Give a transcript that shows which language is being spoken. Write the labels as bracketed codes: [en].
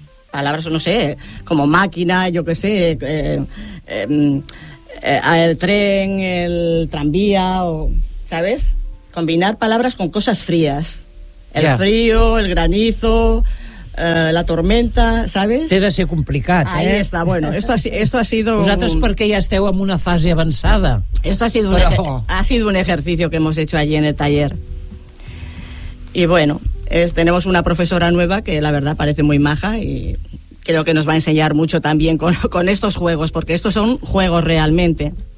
[es] Palabras, no sé, como máquina, yo qué sé, el tren, el tranvía, o, ¿sabes? combinar palabras con cosas frías. El frío, el granizo, la tormenta, ¿sabes? [ca] Té de ser complicat, [es] ahí està, bueno, esto ha sido... [ca] Vosaltres perquè ja esteu en una fase avançada. [es] Esto ha sido, ha sido un ejercicio que hemos hecho allí en el taller. Y bueno, tenemos una profesora nueva que la verdad parece muy maja y creo que nos va a enseñar mucho también con estos juegos, porque estos son juegos realmente.